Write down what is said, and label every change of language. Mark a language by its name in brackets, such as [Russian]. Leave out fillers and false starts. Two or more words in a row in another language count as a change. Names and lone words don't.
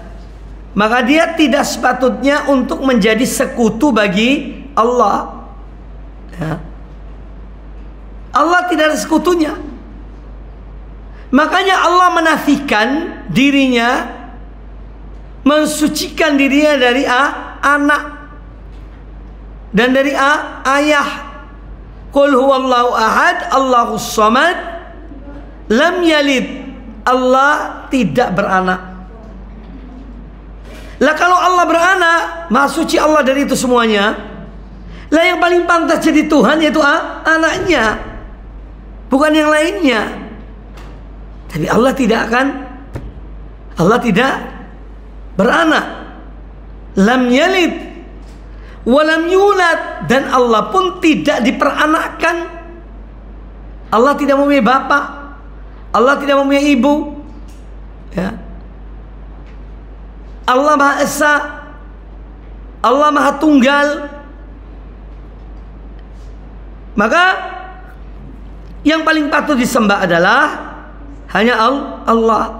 [Indonesian] Maka dia tidak sepatutnya untuk menjadi sekutu bagi Allah, ya. Allah tidak ada sekutunya. Makanya Allah menafikan dirinya, mensucikan dirinya dari anak dan dari ayah. [Arabic] قل هو الله أحد، الله الصمد، لم يلد. [Indonesian] Allah tidak beranak. Lah kalau Allah beranak, maha suci Allah dari itu semuanya. Lah yang paling pantas jadi Tuhan yaitu anaknya, bukan yang lainnya. Tapi Allah tidak beranak. [Arabic] لم يلد ولم يولد, [Indonesian] dan Allah pun tidak diperanakkan. Allah tidak mempunyai bapak, Allah tidak mempunyai ibu, ya. Allah Maha Esa, Allah Maha Tunggal. Maka yang paling patut disembah adalah hanya Allah.